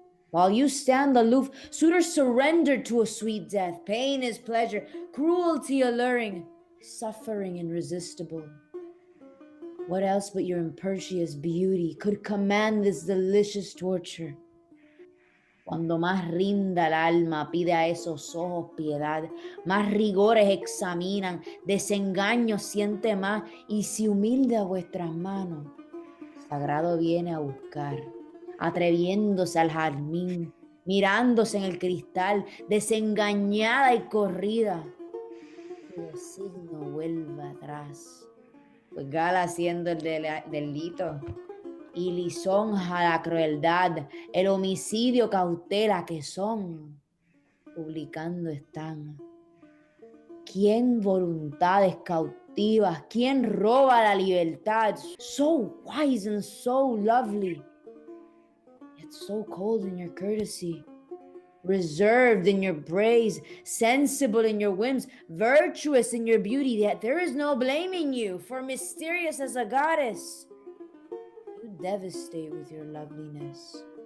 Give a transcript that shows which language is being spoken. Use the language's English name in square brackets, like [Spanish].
[English] While you stand aloof, suitors surrender to a sweet death. Pain is pleasure, cruelty alluring, suffering irresistible. What else but your impetuous beauty could command this delicious torture? [Spanish] Cuando más rinda el alma, pide a esos ojos piedad, más rigores examinan, desengaño siente más, y si humilde a vuestras manos, sagrado viene a buscar, atreviéndose al jazmín, mirándose en el cristal, desengañada y corrida, cuyo signo vuelva atrás, pues gala haciendo el delito, y lisonja la crueldad, el homicidio cautela que son, publicando están. ¿Quién voluntades cautivas? ¿Quién roba la libertad? [English] So wise and so lovely, yet so cold in your courtesy, reserved in your praise, sensible in your whims, virtuous in your beauty, yet there is no blaming you, for mysterious as a goddess, you devastate with your loveliness.